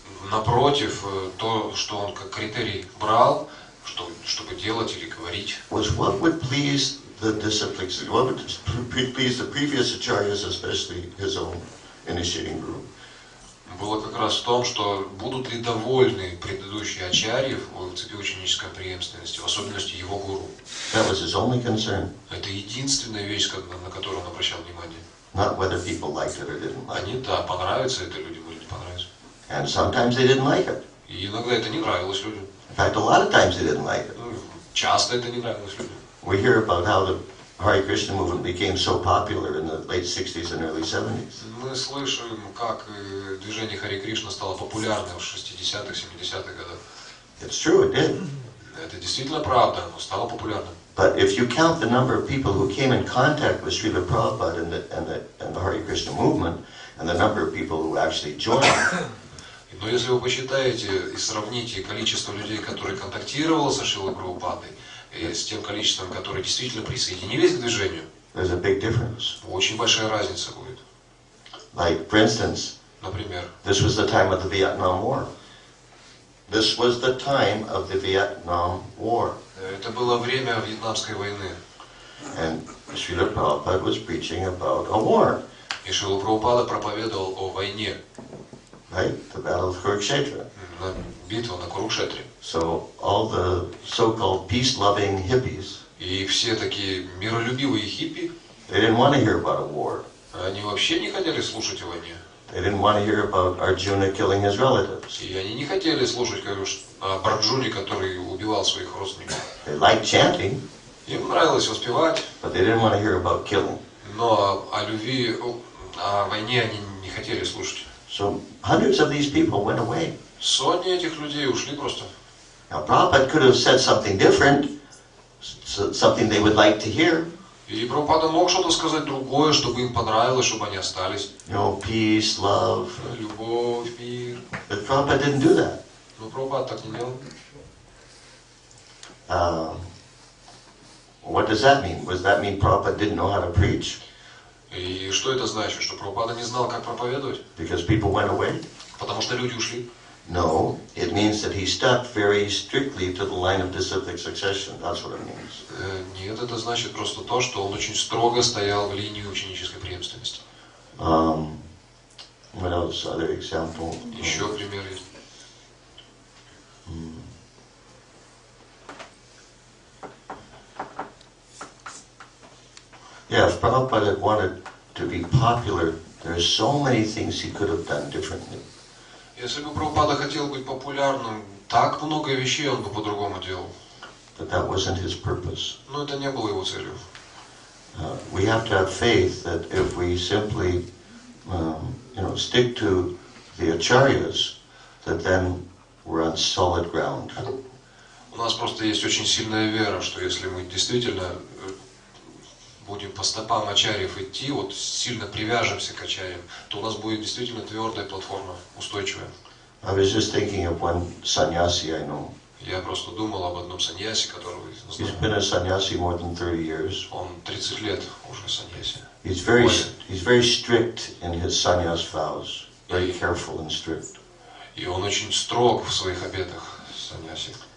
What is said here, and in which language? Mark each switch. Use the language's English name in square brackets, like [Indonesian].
[Russian] Напротив, то, что он как критерий брал, чтобы делать или говорить, [English] was what would please the disciplines, what would please the previous acharyas, especially his own initiating group. [Russian] было как раз в том, что будут ли довольны предыдущие ачарьи в цепи ученической преемственности, в особенности его гуру. [English] That was his only concern. [Russian] Это единственная вещь, на которую он обращал внимание. [English] Not whether people liked it or didn't like it. [Russian] Они, да, понравится это людям или не понравится. [English] And sometimes they didn't like it. [Russian] И иногда это не нравилось людям. [English] In fact, a lot of times they didn't like it. [Russian] Часто это не нравилось людям. [English] We hear about how the Hare Krishna movement became so popular in the late 60s and early 70s. [Russian] Мы слышим, как движение Харе Кришна стало популярным в 60-х, 70-х годах. [English] It's true, it did. [Russian] Это действительно правда, оно стало популярным. [English] But if you count the number of people who came in contact with Srila Prabhupada and the Hare Krishna movement, and the number of people who actually joined, [Russian] Но если вы посчитаете и сравните количество людей, которые контактировало со Шрилой Прабхупадой, и с тем количеством, которые действительно присоединились к движению, [English] there's a big difference. [Russian] очень большая разница будет. [English] Like, for instance, [Russian] Например, [English] this was the time of the Vietnam War. This was the time of the Vietnam War. [Russian] это было время Вьетнамской войны. [English] And Srila Prabhupada was preaching about a war. [Russian] И Шрила Прабхупада проповедовал о войне, [English] Right? The Battle of Kurukshetra. [Russian] битва на Курукшетре. [English] So all the so-called peace-loving hippies, [Russian] И все такие миролюбивые хиппи, [English] they didn't want to hear about a war. [Russian] они вообще не хотели слушать о войне. [English] They didn't want to hear about Arjuna killing his relatives. [Russian] И они не хотели слушать об Арджуне, который убивал своих родственников. [English] They liked chanting, [Russian] Им нравилось воспевать, [English] but they didn't want to hear about killing. [Russian] но о любви, о войне они не хотели слушать. [English] So hundreds of these people went away. [Russian] Сотни этих людей ушли просто. [English] Now Prabhupada could have said something different, something they would like to hear. [Russian] И Прабхупада мог что-то сказать другое, чтобы им понравилось, чтобы они остались. [English] You know, peace, love. [Russian] Любовь, мир. [English] But Prabhupada didn't do that. [Russian] Но Прабхупада так не делал. [English] What does that mean? Does that mean Prabhupada didn't know how to preach? [Russian] И что это значит? Что Прабхупада не знал, как проповедовать? [English] Because people went away? [Russian] Потому что люди ушли. [English] No, it means that he stuck very strictly to the line of disciplic succession. That's what it means. [Russian] Нет, это значит просто то, что он очень строго стоял в линии ученической преемственности. [English] What else? Other example? [Russian] Еще пример есть. [English] Yeah, if Prabhupada had wanted to be popular, there's so many things he could have done differently. [Russian] Если бы Прабхупада хотел быть популярным, так много вещей он бы по-другому делал. [English] But that wasn't his purpose. [Russian] Но это не было его целью. [English] We have to have faith that if we simply, stick to the acharyas, that then we're on solid ground. [Russian] У нас просто есть очень сильная вера, что если мы действительно будем по стопам ачарьев идти, вот сильно привяжемся к ачарьям, то у нас будет действительно твердая платформа, устойчивая. [English] I was just thinking of one sannyasi I know. [Russian] Я просто думал об одном саньясе, которого [English] He's [Russian] знаю. [English] been a sannyasi more than 30 years. [Russian] Он 30 лет уже саньяси. [English] He's very strict in his sannyas vows, very careful and strict. [Russian] И он очень строг в своих обетах, саньяси.